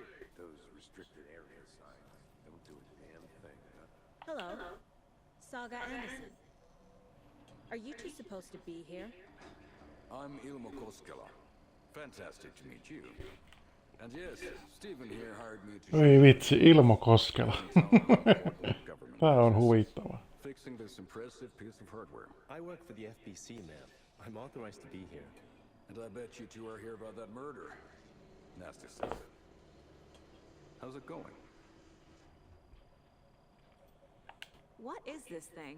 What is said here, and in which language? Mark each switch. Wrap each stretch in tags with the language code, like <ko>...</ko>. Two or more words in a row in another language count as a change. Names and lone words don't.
<en>Those restricted area signs don't do a damn thing, huh? Hello. Saga Anderson. Are you two supposed to be here? I'm Ilmo Koskela. Fantastic to meet you. And yes, Stephen here hired me to</en> <fi>Ei vitsi, Ilmo Koskela. Tää on huvittava.</fi> <en>fixing this impressive piece of hardware. I work for the FBC, ma'am. I'm authorized to be here. And I bet you two are here about that murder. Nasty stuff. How's it going? What is this thing?</en>